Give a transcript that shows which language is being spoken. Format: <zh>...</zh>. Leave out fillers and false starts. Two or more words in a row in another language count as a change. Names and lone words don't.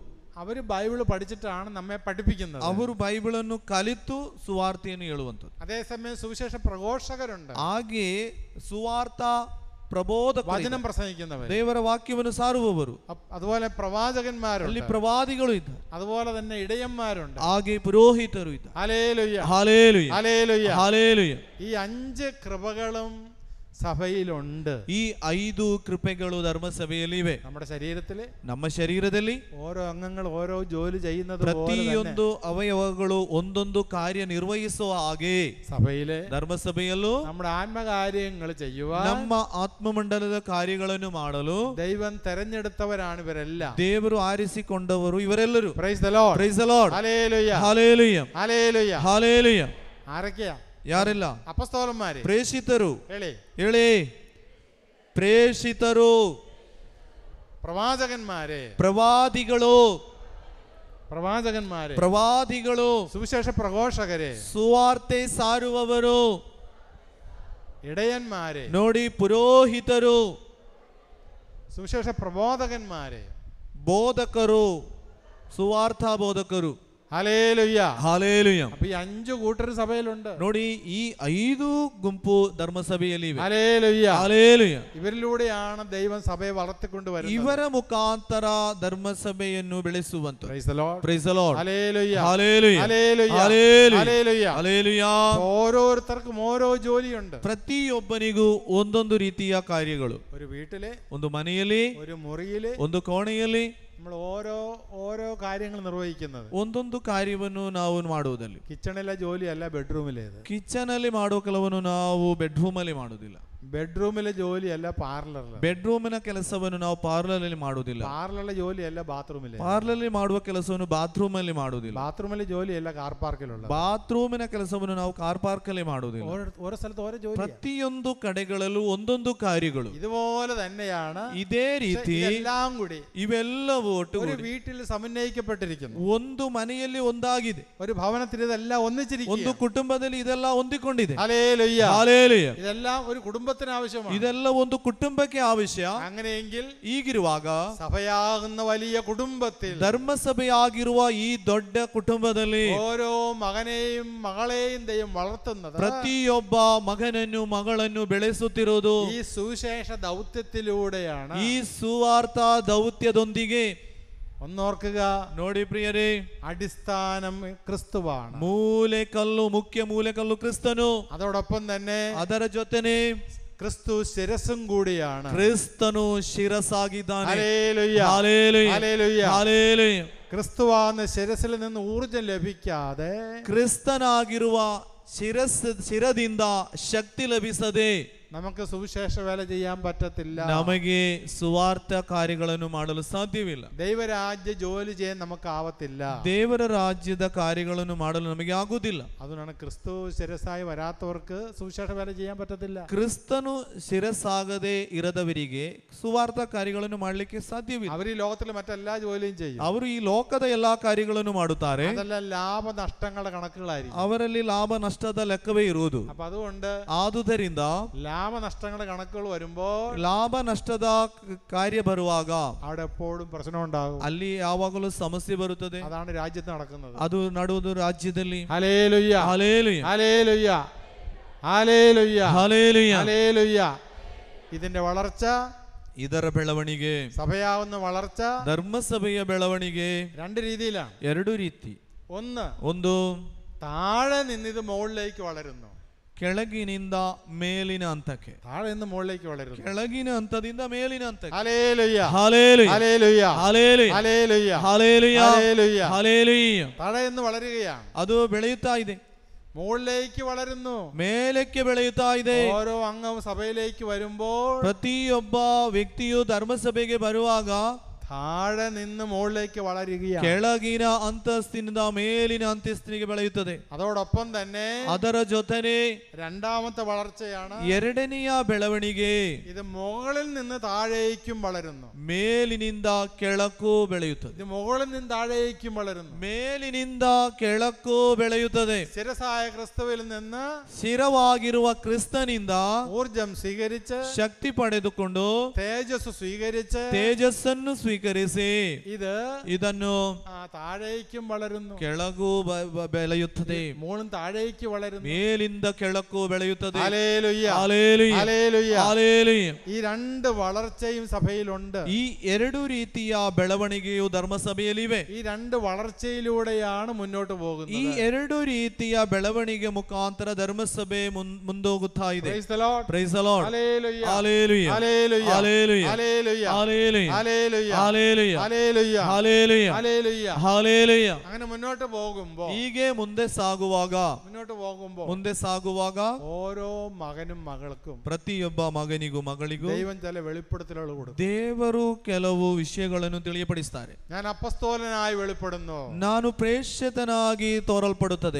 <ml>അവര് ബൈബിള് പഠിച്ചിട്ടാണ് നമ്മെ പഠിപ്പിക്കുന്നത്.</ml> <kn>ಅವರು ಬೈಬಲನ್ನು ಕಲಿತು ಸುವಾರ್ತೆಯನ್ನು ಹೇಳುವಂಥದ್ದು.</kn> <ml>അതേസമയം സുവിശേഷ പ്രഘോഷകരുണ്ട്,</ml> <kn>ಹಾಗೆ ಸುವಾರ್ಥ ಪ್ರಬೋಧಕ</kn> <ml>വചനം പ്രസംഗിക്കുന്നവർ,</ml> <kn>ದೇವರ ವಾಕ್ಯವನ್ನು ಸಾರುವವರು.</kn> <ml>അതുപോലെ പ്രവാചകന്മാരുണ്ട്,</ml> <kn>ಅಲ್ಲಿ ಪ್ರವಾದಿಗಳು ಇದ್ದಾರೆ,</kn> <ml>അതുപോലെ തന്നെ ഇടയന്മാരുണ്ട്,</ml> <kn>ಹಾಗೆ ಪುರೋಹಿತರು ಇದ್ದಾರೆ.</kn> <ml>ഹല്ലേലൂയ ഹല്ലേലൂയ ഹല്ലേലൂയ ഹല്ലേലൂയ. ഈ 5 കൃപകളും സഭയിലുണ്ട്.</ml> <kn>ಈ 5 ಕೃಪೆಗಳು ಧರ್ಮಸಭೆಯಲ್ಲಿ ಇವೆ.</kn> <ml>നമ്മുടെ ശരീരത്തില്</ml> <kn>ನಮ್ಮ ಶರೀರದಲ್ಲಿ</kn> <ml>ഓരോ അംഗങ്ങൾ ഓരോ ജോലി ചെയ്യുന്നത്</ml> <kn>ಪ್ರತಿಯೊಂದು ಅವಯವಗಳು ಒಂದೊಂದು ಕಾರ್ಯ ನಿರ್ವಹಿಸುವ ಹಾಗೆ</kn> <ml>സഭയിലെ</ml> <kn>ಧರ್ಮಸಭೆಯಲ್ಲೂ</kn> <ml>നമ്മുടെ ആത്മകാര്യങ്ങൾ ചെയ്യുവാൻ</ml> <kn>ನಮ್ಮ ಆತ್ಮಮಂಡಲದ ಕಾರ್ಯಗಳನ್ನು ಮಾಡಲು</kn> <ml>ദൈവം തെരഞ്ഞെടുത്തവരാണ് ഇവരെല്ലാം.</ml> <kn>ದೇವರು ಆರಿಸಿಕೊಂಡವರು ಇವರೆಲ್ಲರೂ.</kn> <en>Praise the Lord, Praise the Lord,</en> <ml>ഹല്ലേലൂയ</ml> <kn>ಹಲ್ಲೆಲೂಯ</kn> <ml>ഹല്ലേലൂയ.</ml> <kn>ಹಲ್ಲೆಲೂಯ.</kn> <ml>ആരൊക്കെയാ?</ml> <kn>ಯಾರೆಲ್ಲ?</kn> <ml>അപ്പോസ്തലന്മാര്,</ml> <kn>ಪ್ರೇಷಿತರು. ಹೇಳಿ, ಹೇಳಿ, ಪ್ರೇಷಿತರು,</kn> <ml>പ്രവാചകന്മാര്,</ml> <kn>ಪ್ರವಾದಿಗಳು,</kn> <ml>പ്രവാചകന്മാര്,</ml> <kn>ಪ್ರವಾದಿಗಳು,</kn> <ml>സുവിശേഷ പ്രഘോഷകര്,</ml> <kn>ಸುವಾರ್ತೆ ಸಾರುವವರು,</kn> <ml>ഇടയന്മാര്,</ml> <kn>ನೋಡಿ ಪುರೋಹಿತರು,</kn> <ml>സുവിശേഷ പ്രബോധകന്മാര്,</ml> <kn>ಬೋಧಕರು, ಸುವಾರ್ಥ ಬೋಧಕರು.</kn> <ml>ഹല്ലേലൂയ</ml> <kn>ಹಲ್ಲೆಲೂಯ.</kn> <ml>അപ്പൊ ഈ 5 കൂട്ടർ സഭയിലുണ്ട്.</ml> <kn>ನೋಡಿ ಈ 5 ಗುಂಪು ಧರ್ಮಸಭೆಯಲ್ಲಿ ಇವೆ.</kn> <ml>ഹല്ലേലൂയ</ml> <kn>ಹಲ್ಲೆಲೂಯ.</kn> <ml>ഇവരിലൂടെയാണ് ദൈവം സഭയെ വളർത്തിക്കൊണ്ടുവരുന്നത്.</ml> <kn>ಇವರ ಮುಖಾಂತರ ಧರ್ಮಸಭೆಯನ್ನು ಬೆಳೆಸುವಂತ.</kn> <en>Praise the Lord, Praise the Lord,</en> <ml>ഹല്ലേലൂയ ഹല്ലേലൂയ ഹല്ലേലൂയ ഹല്ലേലൂയ ഹല്ലേലൂയ.</ml> <kn>ಹಲ್ಲೆಲೂಯ.</kn> <ml>ഓരോരുത്തർക്കും ഓരോ ജോലിയുണ്ട്.</ml> <kn>ಪ್ರತಿಯೊಬ್ಬನಿಗೂ ಒಂದೊಂದು ರೀತಿಯ ಕಾರ್ಯಗಳು.</kn> <ml>ഒരു വീട്ടിലെ,</ml> <kn>ಒಂದು ಮನೆಯಲ್ಲಿ,</kn> <ml>ഒരു മുറിയിലെ</ml> <kn>ಒಂದು ಕೋಣೆಯಲ್ಲಿ</kn> <ml>നമ്മൾ ഓരോ കാര്യങ്ങൾ നിർവഹിക്കുന്നത്.</ml> <kn>ಒಂದೊಂದು ಕಾರ್ಯವನ್ನು ನಾವು ಮಾಡುವುದಲ್ಲಿ.</kn> <ml>കിച്ചണിലെ ജോലിയല്ല ബെഡ്റൂമിലേത്.</ml> <kn>ಕಿಚನ್ ಅಲ್ಲಿ ಮಾಡುವ ಕೆಲವನ್ನು ನಾವು ಬೆಡ್ರೂಮ್ ಅಲ್ಲಿ ಮಾಡುವುದಿಲ್ಲ.</kn> <ml>ബെഡ്റൂമിലെ ജോലിയല്ല പാർലറിൽ.</ml> <kn>ಬೆಡ್ರೂಮಿನ ಕೆಲಸವನ್ನು ನಾವು ಪಾರ್ಲರ್ ಅಲ್ಲಿ ಮಾಡುವುದಿಲ್ಲ.</kn> <ml>പാർലറിലെ ജോലിയല്ല ബാത്റൂമിലെ.</ml> <kn>ಪಾರ್ಲರ್ ಅಲ್ಲಿ ಮಾಡುವ ಕೆಲಸವನ್ನು ಬಾತ್ರೂಮ್ ಅಲ್ಲಿ ಮಾಡುವುದಿಲ್ಲ.</kn> <ml>ബാത്റൂമിലെ ജോലിയല്ല</ml> <en>car parkilulla.</en> <kn>ಬಾತ್ರೂಮಿನ ಕೆಲಸವನ್ನು ನಾವು</kn> <en>car park</en> <kn>ಅಲ್ಲಿ ಮಾಡುವುದಿಲ್ಲ.</kn> <ml>ഓരോ സ്ഥലത്ത് ഓരോ ജോലി.</ml> <kn>ಪ್ರತಿಯೊಂದು ಕಡೆಗಳಲ್ಲೂ ಒಂದೊಂದು ಕಾರ್ಯಗಳು.</kn> <ml>ഇതുപോലെ തന്നെയാണ്</ml> <kn>ಇದೇ ರೀತಿ</kn> <ml>എല്ലാം കൂടി</ml> <kn>ಇವೆಲ್ಲವೂ</kn> <ml>ഒരു</ml> <kn>ಒಟ್ಟುಗೂಡಿ</kn> <ml>വീട്ടിൽ സമന്വയിക്കപ്പെട്ടിരിക്കുന്നു.</ml> <kn>ಒಂದು ಮನೆಯಲ್ಲಿ ಒಂದಾಗಿದೆ.</kn> <ml>ഒരു ഭവനത്തിൽ ഇതെല്ലാം</ml> <kn>ಒಂದು</kn> <ml>ഒന്നിച്ചിരിക്കുന്നു.</ml> <kn>ಕುಟುಂಬದಲ್ಲಿ ಇದೆಲ್ಲ ಹೊಂದಿಕೊಂಡಿದೆ.</kn> <ml>ഹല്ലേലൂയ</ml> <kn>ಹಲ್ಲೆಲೂಯ.</kn> <ml>ഇതെല്ലാം ഒരു കുടുംബത്തിന് ആവശ്യമാണ്.</ml> <kn>ಇದೆಲ್ಲ ಒಂದು ಕುಟುಂಬಕ್ಕೆ ಅವಶ್ಯ.</kn> <ml>അങ്ങനെയെങ്കിൽ</ml> <kn>ಈಗಿರುವಾಗ</kn> <ml>സഭയാകുന്ന വലിയ കുടുംബത്തിൽ</ml> <kn>ಧರ್ಮಸಭೆಯಾಗಿರುವ ಈ ದೊಡ್ಡ ಕುಟುಂಬದಲ್ಲಿ</kn> <ml>ഓരോ മകനെയും മകളെയും ദൈവം വളർത്തുന്നത്</ml> <kn>ಪ್ರತಿಯೊಬ್ಬ ಮಗನನ್ನು ಮಗಳನ್ನು ಬೆಳೆಸುತ್ತಿರುವುದು</kn> <ml>ഈ സുവിശേഷ ദൗത്യത്തിലൂടെയാണ്.</ml> <kn>ಈ ಸುವಾರ್ಥ ದೌತ್ಯದೊಂದಿಗೆ.</kn> <ml>ഒന്നോർക്കുക,</ml> <kn>ನೋಡಿ ಪ್ರಿಯರೇ,</kn> <ml>അടിസ്ഥാനം ക്രിസ്തുവാണ്.</ml> <kn>ಮೂಲೆಕಲ್ಲು, ಮುಖ್ಯ ಮೂಲೆಕಲ್ಲು ಕ್ರಿಸ್ತನು.</kn> <ml>അതോടൊപ്പം തന്നെ</ml> <kn>ಅದರ ಜೊತೆನೆ</kn> <ml>ക്രിസ്തു ശിരസ്സും കൂടിയാണ്.</ml> <kn>ಕ್ರಿಸ್ತನು ಶಿರಸಾಗಿದ್ದಾನೆ.</kn> <ml>ഹല്ലേലൂയ ഹല്ലേലൂയ ഹല്ലേലൂയ. ഹല്ലേലൂയ. ക്രിസ്തുവാകുന്ന ശിരസിൽ നിന്ന് ഊർജം ലഭിക്കാതെ,</ml> <kn>ಕ್ರಿಸ್ತನಾಗಿರುವ ಶಿರದಿಂದ ಶಕ್ತಿ ಲಭಿಸದೆ</kn> <ml>നമുക്ക് സുവിശേഷ വേല ചെയ്യാൻ പറ്റത്തില്ല.</ml> <kn>ನಮಗೆ ಸುವಾರ್ಥ ಕಾರ್ಯಗಳನ್ನು ಮಾಡಲು ಸಾಧ್ಯವಿಲ್ಲ.</kn> <ml>ദൈവരാജ്യ ജോലി ചെയ്യാൻ നമുക്ക് ആവത്തില്ല.</ml> <kn>ದೇವರ ರಾಜ್ಯದ ಕಾರ್ಯಗಳನ್ನು ಮಾಡಲು ನಮಗೆ ಆಗುವುದಿಲ್ಲ.</kn> <ml>അതുകൊണ്ടാണ് ക്രിസ്തു ശിരസായി വരാത്തവർക്ക് സുവിശേഷ വേല ചെയ്യാൻ പറ്റത്തില്ല.</ml> <kn>ಕ್ರಿಸ್ತನು ಶಿರಸಾಗದೆ ಇರದವರಿಗೆ ಸುವಾರ್ಥ ಕಾರ್ಯಗಳನ್ನು ಮಾಡಲಿಕ್ಕೆ ಸಾಧ್ಯವಿಲ್ಲ.</kn> <ml>അവർ ഈ ലോകത്തിൽ മറ്റെല്ലാ ജോലിയും ചെയ്യും.</ml> <kn>ಅವರು ಈ ಲೋಕದ ಎಲ್ಲಾ ಕಾರ್ಯಗಳನ್ನು ಮಾಡುತ್ತಾರೆ.</kn> <ml>അതെല്ലാം ലാഭനഷ്ടങ്ങളുടെ കണക്കുകളായിരിക്കും.</ml> <kn>ಅವರಲ್ಲಿ ಲಾಭ ನಷ್ಟದ ಲೆಕ್ಕವೇ ಇರುವುದು.</kn> <ml>അപ്പൊ അതുകൊണ്ട്</ml> <kn>ಆದುದರಿಂದ</kn> <ml>ലാഭനഷ്ടങ്ങളുടെ കണക്കുകൾ വരുമ്പോൾ</ml> <kn>ಲಾಭ ನಷ್ಟದ ಕಾರ್ಯ ಬರುವಾಗ</kn> <ml>അവിടെ എപ്പോഴും പ്രശ്നം ഉണ്ടാകും.</ml> <kn>ಅಲ್ಲಿ ಯಾವಾಗಲೂ ಸಮಸ್ಯೆ ಬರುತ್ತದೆ.</kn> <ml>അതാണ് രാജ്യത്ത് നടക്കുന്നത്.</ml> <kn>ಅದು ನಡುವುದು ರಾಜ್ಯದಲ್ಲಿ.</kn> <ml>ഹല്ലേലൂയ ഹല്ലേലൂയ ഹല്ലേലൂയ ഹല്ലേലൂയ ഹല്ലേലൂയ. ഹല്ലേലൂയ. ഇതിന്റെ വളർച്ച,</ml> <kn>ಇದರ ಬೆಳವಣಿಗೆ,</kn> <ml>സഭയാവുന്ന വളർച്ച</ml> <kn>ಧರ್ಮಸಭೆಯ ಬೆಳವಣಿಗೆ</kn> <ml>2 രീതിയിലാണ്.</ml> <kn>2 ರೀತಿ. ಒಂದು</kn> <ml>താഴെ നിന്ന് ഇത് മുകളിലേക്ക് വളരുന്നു.</ml> <kn>ಕೆಳಗಿನಿಂದ ಮೇಲಿನ ಹಂತಕ್ಕೆ.</kn> <ml>താഴെ നിന്ന് മുകളിലേക്ക് വളരുന്നു.</ml> <kn>ಕೆಳಗಿನ ಹಂತದಿಂದ ಮೇಲಿನ ಹಂತಕ್ಕೆ.</kn> <ml>ഹല്ലേലൂയ ഹല്ലേലൂയ ഹല്ലേലൂയ ഹല്ലേലൂയ ഹല്ലേലൂയ ഹല്ലേലൂയ ഹല്ലേലൂയ. ഹല്ലേലൂയ. താഴെ നിന്ന് വളരുകയാണ്.</ml> <kn>ಅದು ಬೆಳೆಯುತ್ತಾ ಇದೆ.</kn> <ml>മുകളിലേക്ക് വളരുന്നു.</ml> <kn>ಮೇಲಕ್ಕೆ ಬೆಳೆಯುತ್ತಾ ಇದೆ.</kn> <ml>ഓരോ അംഗവും സഭയിലേക്ക് വരുമ്പോൾ</ml> <kn>ಪ್ರತಿಯೊಬ್ಬ ವ್ಯಕ್ತಿಯು ಧರ್ಮಸಭೆಗೆ ಬರುವಾಗ</kn> <ml>താഴെ നിന്ന് മുകളിലേക്ക് വളരുകയാണ്.</ml> <kn>ಕೆಳಗಿನ ಅಂತಸ್ತಿನಿಂದ ಮೇಲಿನ ಅಂತಸ್ತಿನಿಗೆ ಬೆಳೆಯುತ್ತದೆ.</kn> <ml>അതോടൊപ്പം തന്നെ</ml> <kn>ಅದರ ಜೊತೆನೆ</kn> <ml>രണ്ടാമത്തെ വളർച്ചയാണ്</ml> <kn>ಎರಡನೆಯ ಬೆಳವಣಿಗೆ.</kn> <ml>ഇത് മുകളിൽ നിന്ന് താഴേക്കും വളരുന്നു.</ml> <kn>ಮೇಲಿನಿಂದ ಕೆಳಕ್ಕೂ ಬೆಳೆಯುತ್ತದೆ.</kn> <ml>ഇത് മുകളിൽ നിന്ന് താഴേക്കും വളരുന്നു.</ml> <kn>ಮೇಲಿನಿಂದ ಕೆಳಕ್ಕೂ ಬೆಳೆಯುತ್ತದೆ.</kn> <ml>ശിരസായ ക്രിസ്തുവിൽ നിന്ന്</ml> <kn>ಶಿರವಾಗಿರುವ ಕ್ರಿಸ್ತನಿಂದ</kn> <ml>ഊർജം സ്വീകരിച്ച്,</ml> <kn>ಶಕ್ತಿ ಪಡೆದುಕೊಂಡು</kn> <ml>തേജസ് സ്വീകരിച്ച്,</ml> <kn>ತೇಜಸ್ಸನ್ನು ಸ್ವೀಕರಿಸಿ ಸ್ವೀಕರಿಸಿ</kn> <ml>ഇത്</ml> <kn>ಇದನ್ನು</kn> <ml>താഴേക്കും വളരുന്നു,</ml> <kn>ಕೆಳಗೂ ಬೆಳೆಯುತ್ತದೆ,</kn> <ml>മുകളും താഴേക്ക് വളരുന്നു,</ml> <kn>ಮೇಲಿಂದ ಕೆಳಕ್ಕೂ ಬೆಳೆಯುತ್ತದೆ.</kn> <ml>ഹല്ലേലൂയ, ഹല്ലേലൂയ, ഹല്ലേലൂയ. ഹല്ലേലൂയ. ഈ രണ്ട് വളർച്ചയും സഭയിലുണ്ട്.</ml> <kn>ಈ ಎರಡು ರೀತಿಯ ಬೆಳವಣಿಗೆಯು ಧರ್ಮಸಭೆಯಲ್ಲಿವೆ.</kn> <ml>ഈ രണ്ട് വളർച്ചയിലൂടെയാണ് മുന്നോട്ട്</ml> <kn>ಈ</kn> <ml>പോകുന്നത്.</ml> <kn>ಎರಡು ರೀತಿಯ ಬೆಳವಣಿಗೆ ಮುಖಾಂತರ ಧರ್ಮಸಭೆ ಮುಂದೋಗುತ್ತಾ ಇದೆ.</kn> <en>Praise the Lord. Praise the Lord.</en> <ml>ഹല്ലേലൂയ, ഹല്ലേലൂയ, ഹല്ലേലൂയ, ഹല്ലേലൂയ, ഹല്ലേലൂയ, ഹല്ലേലൂയ, ഹല്ലേലൂയ, ഹല്ലേലൂയ, ഹല്ലേലൂയ, ഹല്ലേലൂയ, ഹല്ലേലൂയ. ഹല്ലേലൂയ. അങ്ങനെ മുന്നോട്ട് പോകുമ്പോൾ</ml> <kn>ಹೀಗೆ ಮುಂದೆ ಸಾಗುವಾಗ</kn> <ml>ഓരോ മകനും മകൾക്കും</ml> <kn>ಪ್ರತಿಯೊಬ್ಬ ಮಗನಿಗೂ ಮಗಳಿಗೂ</kn> <ml>ദൈവം ചില വെളിപ്പെടുത്തലുകൾ കൊടുക്കും.</ml> <kn>ದೇವರು ಕೆಲವು ವಿಷಯಗಳನ್ನು ತಿಳಿಯಪಡಿಸುತ್ತಾರೆ.</kn> <ml>ഞാൻ അപ്പസ്തോലനായി വെളിപ്പെടുന്നു,</ml> <kn>ನಾನು ಪ್ರೇಷಿತನಾಗಿ ತೋರಲ್ಪಡುತ್ತದೆ.</kn>